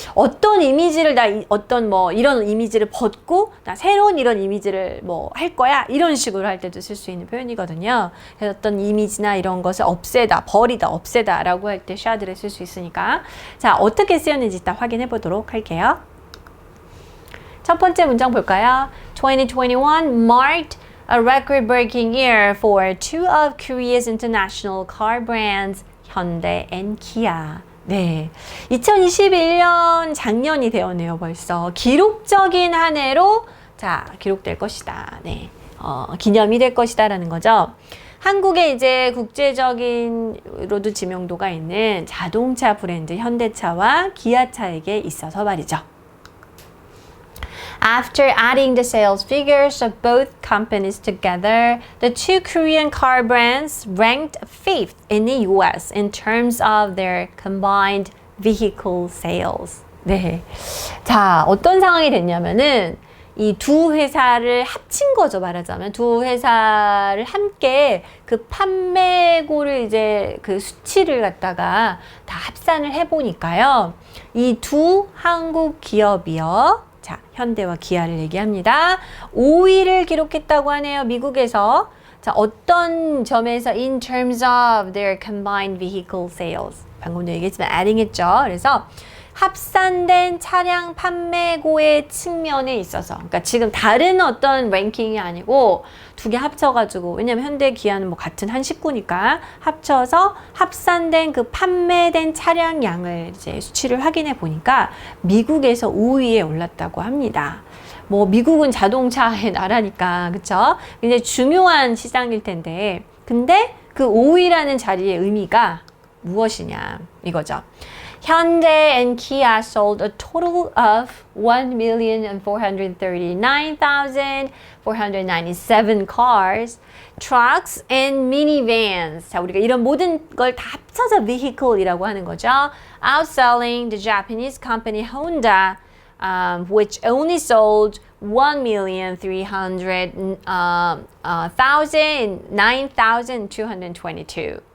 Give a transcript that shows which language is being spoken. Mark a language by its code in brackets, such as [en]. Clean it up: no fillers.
[ko] 어떤 이미지를 어떤 뭐 이런 이미지를 벗고 나 새로운 이런 이미지를 뭐 할 거야 이런 식으로 할 때도 쓸 수 있는 표현이거든요. 그래서 어떤 이미지나 이런 것을 없애다, 버리다, 없애다라고 할 때 shed를 쓸 수 있으니까. 자, 어떻게 쓰였는지 이따 확인해 보도록 할게요. 첫 번째 문장 볼까요? [en] 2021 marked a record-breaking year for two of Korea's international car brands, Hyundai and Kia. [ko] 네, 2021년 작년이 되었네요. 벌써 기록적인 한 해로 자 기록될 것이다. 네, 기념이 될 것이다라는 거죠. 한국의 이제 국제적인로도 지명도가 있는 자동차 브랜드 현대차와 기아차에게 있어서 말이죠. [en] After adding the sales figures of both companies together, the two Korean car brands ranked fifth in the US in terms of their combined vehicle sales. [ko] 네. 자, 어떤 상황이 됐냐면은 이 두 회사를 합친 거죠, 말하자면. 두 회사를 함께 그 판매고를 이제 그 수치를 갖다가 다 합산을 해보니까요. 이 두 한국 기업이요. 자, 현대와 기아를 얘기합니다. 5위를 기록했다고 하네요, 미국에서. 자, 어떤 점에서 [en] in terms of their combined vehicle sales. [ko] 방금도 얘기했지만 adding 했죠. 그래서 합산된 차량 판매고의 측면에 있어서 그러니까 지금 다른 어떤 랭킹이 아니고 두 개 합쳐가지고 왜냐면 현대 기아는 뭐 같은 한 식구니까 합쳐서 합산된 그 판매된 차량 양을 이제 수치를 확인해 보니까 미국에서 5위에 올랐다고 합니다. 뭐 미국은 자동차의 나라니까 그쵸? 굉장히 중요한 시장일 텐데 근데 그 5위라는 자리의 의미가 무엇이냐 이거죠. [en] Hyundai and Kia sold a total of 1,439,497 cars, trucks, and minivans. [ko] 자, 우리가 이런 모든 걸 다 합쳐서 vehicle이라고 하는 거죠. [en] Outselling the Japanese company Honda, which only sold 1,309,222.